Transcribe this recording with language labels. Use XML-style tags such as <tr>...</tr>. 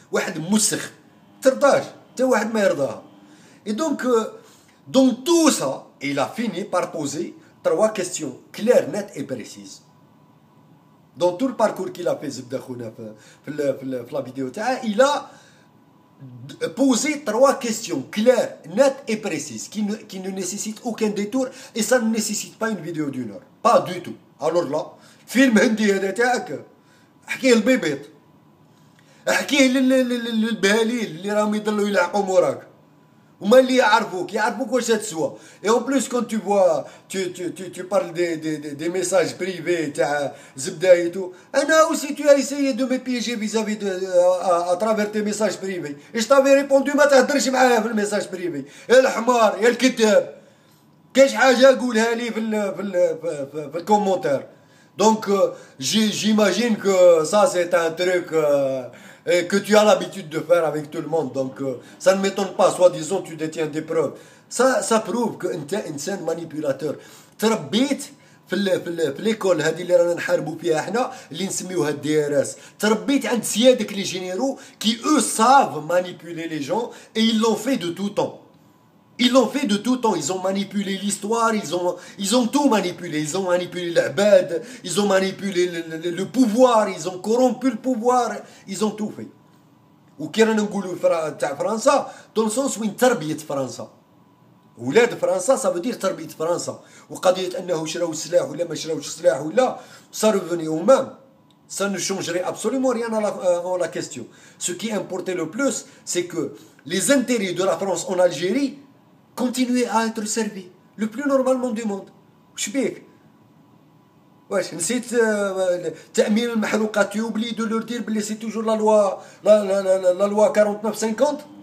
<ar>واحد مسخ ترضاش حتى واحد ما يرضاها.</ar> <fr>Et donc dans tout ça, il a fini par poser 3 questions claires, nettes et précises. Dans tout le parcours qu'il a fait Zebda Khouna la vidéo, il a posé 3 questions claires, nettes et précises qui ne nécessitent aucun détour et ça ne nécessite pas une vidéo d'1 heure. Pas du tout. Alors là, film</fr> <ar>هندي هذا تاعك احكيه البيبيط احكيه للبهاليل اللي راهم يضلوا يلعقوا موراك وما اللي يعرفوك واش تسوى.</ar> <fr>Et en plus quand tu vois tu parles des messages privés</fr> <ar>تاع زبده</ar> <fr>et tout.</fr> <ar>انا</ar> <fr>aussi tu as essayé de me piéger vis-à-vis à travers tes messages privés et je t'avais répondu</fr> <ar>ما تهدرش معايا في الميساج بريفي يا الحمار يا الكذاب. كاش حاجه قولها لي في الكومونتير.</ar> <fr>Donc j'imagine que ça c'est un truc que tu as l'habitude de faire avec tout le monde. Donc ça ne m'étonne pas, soi-disant tu détiens des preuves. Ça prouve que tu es un manipulateur.</fr> <ar>تربيت في ليكول هذه اللي رانا نحاربوا فيها احنا اللي نسميوها DRS. تربيت عند سيادك لي جينيرو</ar> <fr>qui eux savent manipuler les gens et ils l'ont fait de tout temps. Ils l'ont fait de tout temps, ils ont manipulé l'histoire, ils ont tout manipulé, ils ont manipulé l'abad, ils ont manipulé le pouvoir, ils ont corrompu le pouvoir, ils ont tout fait.</fr> <ar>وكي رانا نقولوا تاع فرنسا</ar> <fr>dans le sens</fr> <ar>وين تربية فرنسا. ولاد فرنسا</ar> <fr>ça veut dire</fr> <ar>تربية فرنسا. وقضية انه شراو السلاح ولا ما شراوش السلاح ولا صاروا</ar> <fr>venus au même. Ça ne changerait absolument rien à la question. Ce qui importait le plus, c'est que les intérêts de la France en Algérie continuer à être servi le plus normalement du monde.</fr> <ar>وش بيك؟ واش نسيت تأمين المحروقات</ar> <fr>tu oublies de leur dire</fr> <ar>بلي</ar> <fr>c'est toujours la loi 49-50.</fr>